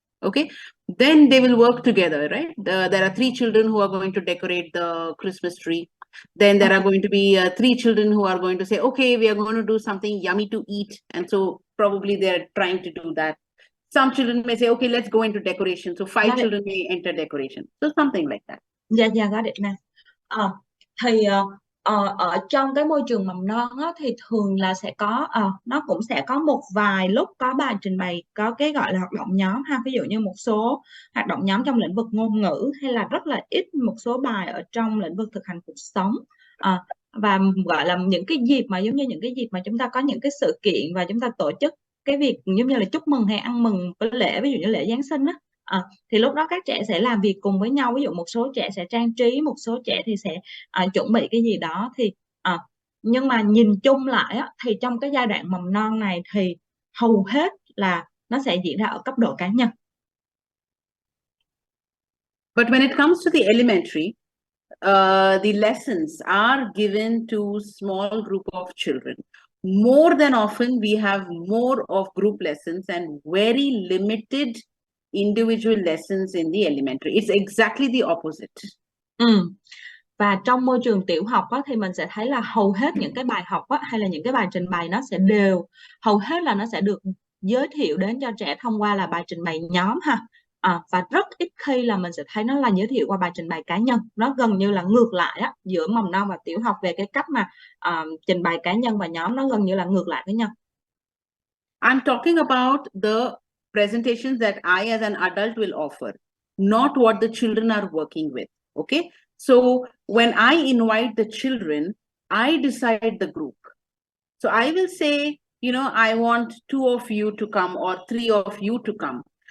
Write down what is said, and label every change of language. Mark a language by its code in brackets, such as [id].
[en] Okay, then they will work together, right? There are 3 children who are going to decorate the Christmas tree. Then there are going to be 3 children who are going to say, okay, we are going to do something yummy to eat. And so probably they're trying to do that. Some children may say, okay, let's go into decoration. So 5 children may enter decoration. So something like that. Yeah, got it now. [vi] Thì ở trong cái môi trường mầm non á, thì thường là sẽ có nó cũng sẽ có một vài lúc có bài trình bày, có cái gọi là hoạt động nhóm ha. Ví dụ như một số hoạt động nhóm trong lĩnh vực ngôn ngữ, hay là rất là ít một số bài ở trong lĩnh vực thực hành cuộc sống. Và gọi là những cái dịp mà giống như những cái dịp mà chúng ta có những cái sự kiện và chúng ta tổ chức cái việc giống như là chúc mừng hay ăn mừng cái lễ, ví dụ như lễ Giáng sinh á. Thì lúc đó các trẻ sẽ làm việc cùng với nhau. Ví dụ một số trẻ sẽ trang trí, một số trẻ thì sẽ chuẩn bị cái gì đó. Thì nhưng mà nhìn chung lại á, thì trong cái giai đoạn mầm non này thì hầu hết là nó sẽ diễn ra ở cấp độ cá nhân. [en] But when it comes to the elementary, the lessons are given to small group of children. More than often, we have more of group lessons and very limited individual lessons in the elementary. It's exactly the opposite. [vi] Và trong môi trường tiểu học á, thì mình sẽ thấy là hầu hết những cái bài học á, hay là những cái bài trình bày nó sẽ đều, hầu hết là nó sẽ được giới thiệu đến cho trẻ thông qua là bài trình bày nhóm ha. Và rất ít khi là mình sẽ thấy nó là giới thiệu qua bài trình bày cá nhân. Nó gần như là ngược lại á, giữa mầm non và tiểu học về cái cách mà trình bày cá nhân và nhóm, nó gần như là ngược lại với nhau. [en] I'm talking about the presentations that I as an adult will offer, not what the children are working with, okay? So when I invite the children, I decide the group. So I will say, I want 2 of you to come or 3 of you to come.